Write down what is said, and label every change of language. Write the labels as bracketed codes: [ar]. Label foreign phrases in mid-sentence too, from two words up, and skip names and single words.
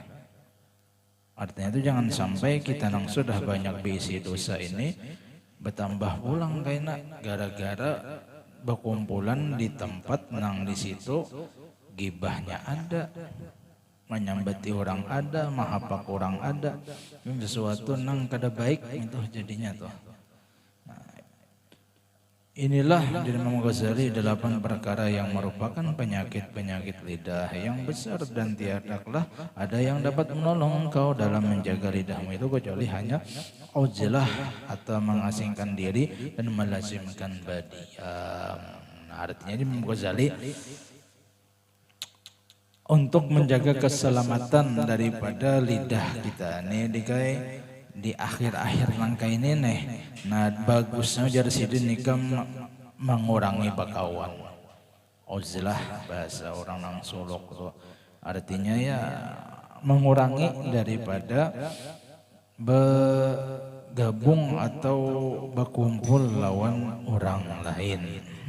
[bjn] Artinya itu jangan sampai kita nang sudah banyak bisi dosa ini bertambah pulang kaina gara-gara berkumpulan di tempat nang di situ gibahnya ada, menyambati orang ada, mahapak orang ada, sesuatu nang kada baik itu jadinya tuh. [id] Inilah di Imam Ghazali 8 perkara yang merupakan penyakit-penyakit lidah yang besar dan tiadalah ada yang dapat menolong engkau dalam menjaga lidahmu itu kecuali hanya uzlah atau mengasingkan diri dan melazimkan badiam. Nah, artinya di Imam Ghazali untuk menjaga keselamatan daripada lidah kita ini di akhir-akhir langkah ini nih. [bjn] Nah, bagusnya jar sidin nikah mengurangi bakawan. [id] Uzlah bahasa orang nang Solok tuh. Artinya ya mengurangi daripada bergabung atau berkumpul lawan orang lain.